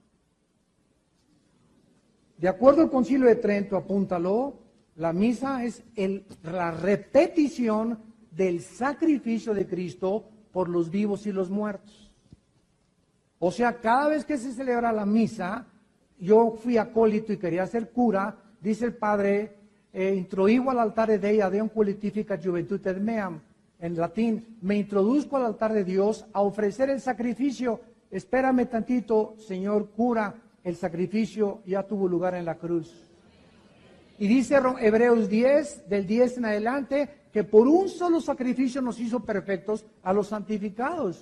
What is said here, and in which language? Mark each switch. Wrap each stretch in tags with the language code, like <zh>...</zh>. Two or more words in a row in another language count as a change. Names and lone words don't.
<es>De acuerdo al Concilio de Trento, apúntalo, la misa es la repetición del sacrificio de Cristo por los vivos y los muertos. O sea, cada vez que se celebra la misa, yo fui acólito y quería ser cura, dice el padre,</es> <la>introigo al altare Dei Deum qualificat juventutem meam,</la> <es>en latín, me introduzco al altar de Dios a ofrecer el sacrificio. Espérame tantito, señor cura, el sacrificio ya tuvo lugar en la cruz. Y dice Hebreos 10, del 10 en adelante, que por un solo sacrificio nos hizo perfectos a los santificados.</es>